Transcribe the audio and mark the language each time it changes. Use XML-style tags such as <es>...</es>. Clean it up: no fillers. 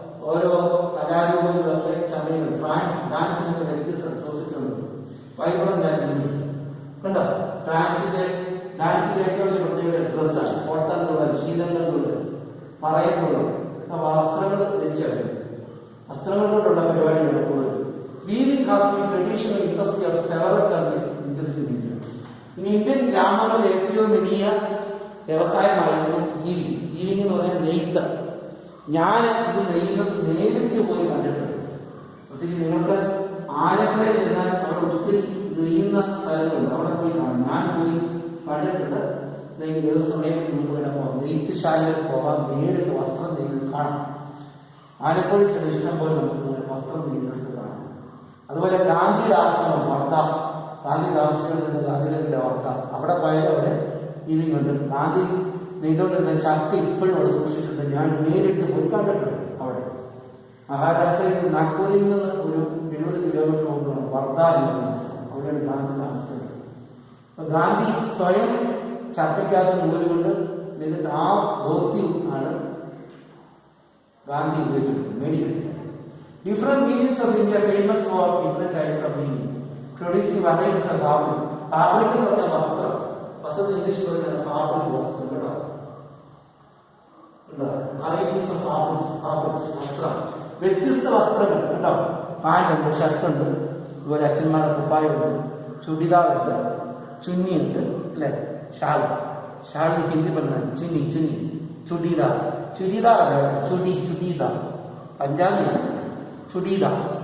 <ml>ഓരോ കലാരൂപങ്ങളൊക്കെ ചമയങ്ങൾ, ഡാൻസിനൊക്കെ വ്യത്യസ്ത ഡ്രസ്സിട്ടുണ്ട്.</ml> <en>vibrant and vivid</en> <ml>കണ്ടോ. ഡാൻസിന്റെ ഏറ്റവും വലിയ പ്രത്യേകത ഡ്രസ്സാണ്. കോട്ടനുള്ള, ശീലങ്ങളുള്ള, പറയുന്നത് വസ്ത്രങ്ങൾ ധരിച്ചാണ്. വസ്ത്രങ്ങൾ കൊണ്ടുള്ള പരിപാടിയാണ് കൂടുതൽ.</ml> <en>Weaving has been traditional industry of several countries in India.</en> <ml>In Indian ഗ്രാമങ്ങളിൽ ഏറ്റവും വലിയ വ്യവസായമായിരുന്നു വീവിംഗ്. വീവിംഗ് എന്ന് പറഞ്ഞാൽ നെയ്ത്ത്. ഞാൻ ഇത് നെയ്യുന്നത് നേരിട്ട് പോയി കണ്ടിട്ടുണ്ട്. പ്രത്യേകിച്ച് നിങ്ങൾക്ക് ആലപ്പുഴയിൽ ചെന്നാൽ അവിടെ ഒത്തിരി നെയ്യുന്ന സ്ഥലങ്ങളുണ്ട്, അവിടെ പോയി കാണും. ഞാൻ പോയി കണ്ടിട്ടുണ്ട്. ഏത് സമയത്ത് നമുക്ക് വേണം പോകാം, നെയ്ത്തുശാലയിൽ പോകാം, നേരിട്ട് വസ്ത്രം നെയ്ത് കാണാം. ആലപ്പുഴ ചെന്ന് ഇഷ്ടം പോലെ നമുക്ക് വസ്ത്രം നെയ്തെടുത്ത് കാണാം. അതുപോലെ ഗാന്ധിയുടെ ആശ്രമം വർദ്ധ, ഗാന്ധി താമസിക്കുന്ന ഗാന്ധിയുടെ വർദ്ധ, അവിടെ പോയാലും അവിടെ വീവിംഗ് ഉണ്ട്. ഗാന്ധി നെയ്തുകൊണ്ടിരുന്ന ചക്ക ഇപ്പോഴും അവിടെ സൂക്ഷിച്ചിട്ടുണ്ട്. ഞാൻ നേരിട്ട് പോയി കണ്ടിട്ടുണ്ട്. അവിടെ മഹാരാഷ്ട്രയിൽ നിന്ന് നാഗ്പൂരിൽ നിന്ന് ഒരു 70 കിലോമീറ്റർ കൊണ്ടാണ് വർദ്ധ എന്ന് പറയുന്നത്. അവിടെയാണ് ഗാന്ധി താമസിക്കുന്നത്. അപ്പൊ ഗാന്ധി സ്വയം ചക്കയ്ക്കകത്ത് നൂലുകൊണ്ട് നെയ്തിട്ട് ആ ധോത്തി ആണ് ഗാന്ധി ഉപയോഗിച്ചിട്ടുണ്ട്, മേടിക്കുന്നത്.</ml> <en>Different regions of India famous for different types of weaving, producing varieties of fabric.</en> <ml>Fabric എന്ന് പറഞ്ഞാൽ വസ്ത്രം. വസ്ത്രം ഇംഗ്ലീഷ് പറഞ്ഞാൽ ഫാബ്രിക്, വസ്ത്രം കേട്ടോ.</ml> <en>varieties of fabrics, വസ്ത്രം.</en> <ml>വ്യത്യസ്ത വസ്ത്രങ്ങൾ കേട്ടോ. പാൻറ്റുണ്ട്, ഷർട്ടുണ്ട്, അതുപോലെ അച്ഛന്മാരുടെ കുപ്പായുണ്ട്, ചുടിദാറുണ്ട്, ചുന്നിയുണ്ട്, അല്ലെ, ഷാൾ ഹിന്ദി പറഞ്ഞാൽ ചുന്നി, ചുരിദാർ അല്ല, ചുടിദാർ പഞ്ചാബിയാണ് ചുടിദാർ.</ml>